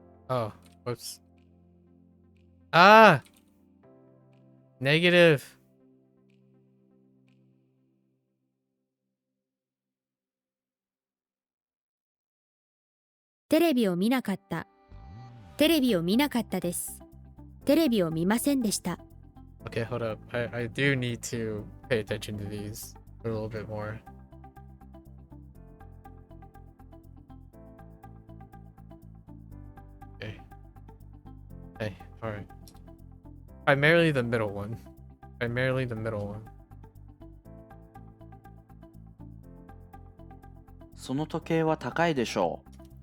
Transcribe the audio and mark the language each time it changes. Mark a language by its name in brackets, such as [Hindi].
[English] Oh, whoops. Ah! Negative. [Japanese] テレビを見なかった。テレビを見なかったです。テレビを見ませんでした。 [English] Okay, hold up. I do need to pay attention to these a little bit more. Okay. Hey, alright. Primarily the middle one. Primarily the middle one. [Japanese] その時計は高いでしょう。